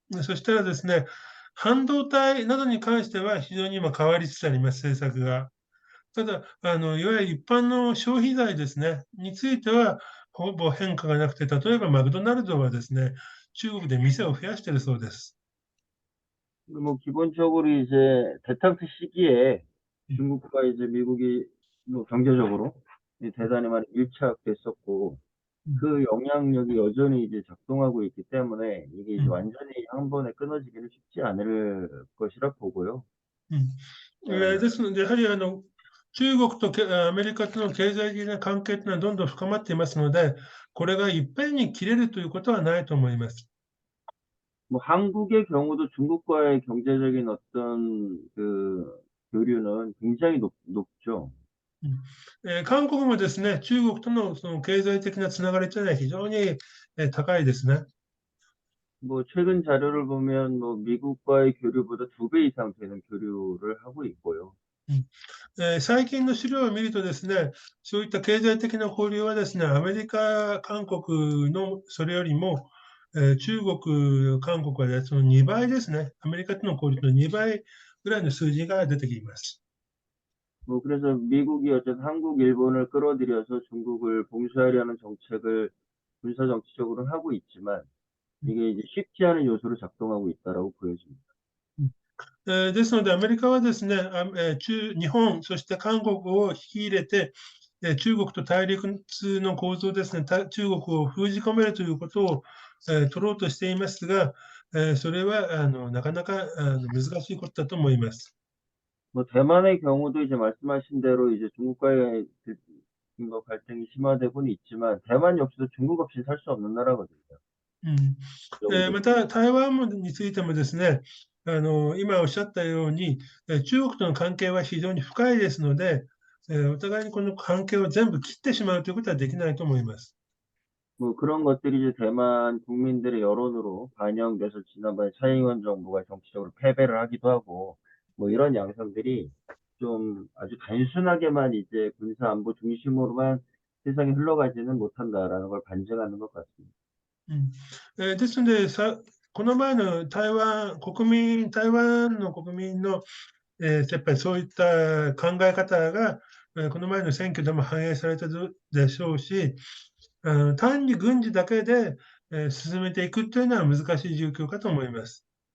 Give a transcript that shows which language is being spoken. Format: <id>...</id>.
<ja>そしたらですね、半導体などに関しては非常に今変わりつつあります、政策が。ただ、いわゆる一般の消費財ですね、についてはほぼ変化がなくて、例えばマクドナルドはですね、中国で店を増やしているそうです。</ja> <ko>뭐 기본적으로 이제 대탕트 시기에 중국과 이제 미국이 뭐 경제적으로 대단히 많이 밀착됐었고 그 영향력이 여전히 이제 작동하고 있기 때문에 이게 이제 완전히 한 번에 끊어지기는 쉽지 않을 것이라 보고요.</ko> <ja>ですので、やはり中国とアメリカとの経済的な関係というのはどんどん深まっていますので、これがいっぺんに切れるということはないと思います。</ja> <ko>뭐 한국의 경우도 중국과의 경제적인 어떤 그 교류는 굉장히 높죠.</ko> <ja>韓国もですね、中国とのその経済的なつながりというのは非常に高いですね。</ja> <ko>뭐 최근 자료를 보면 뭐 미국과의 교류보다 2배 이상 되는 교류를 하고 있고요.</ko> <ja>最近の資料を見るとですね、そういった経済的な交流はですね、アメリカ、韓国のそれよりも、中国、韓国はねその2倍ですね。アメリカとの交流の2倍ぐらいの数字が出てきます。</ja> <ko>뭐 그래서 미국이 어쨌든 한국, 일본을 끌어들여서 중국을 봉쇄하려는 정책을 군사 정치적으로는 하고 있지만 이게 이제 쉽지 않은 요소로 작동하고 있다라고 보여집니다.</ko> <ja>ですので、アメリカはですね、日本、そして韓国を引き入れて、中国と対立の構造ですね、中国を封じ込めるということを、取ろうとしていますが、それはなかなか難しいことだと思います。</ja> <ko>뭐 대만의 경우도 이제 말씀하신 대로 이제 중국과의 뭐 갈등이 심화되고는 있지만 대만 역시도 중국 없이 살 수 없는 나라거든요.</ko> <ja>また台湾についてもですね、今おっしゃったように、中国との関係は非常に深いですので、お互いにこの関係を全部切ってしまうということはできないと思います。</ja> <ko>뭐 그런 것들이 이제 대만 국민들의 여론으로 반영돼서 지난번에蔡英文정부가 정치적으로 패배를 하기도 하고 뭐 이런 양상들이 좀 아주 단순하게만 이제 군사 안보 중심으로만 세상이 흘러가지는 못한다라는 걸 반증하는 것 같습니다.</ko> <ja>ですのでこの前の台湾の国民の、やっぱりそういった考え方が、この前の選挙でも反映されたでしょうし、単に軍事だけで、進めていくというのは難しい状況かと思います。</ja>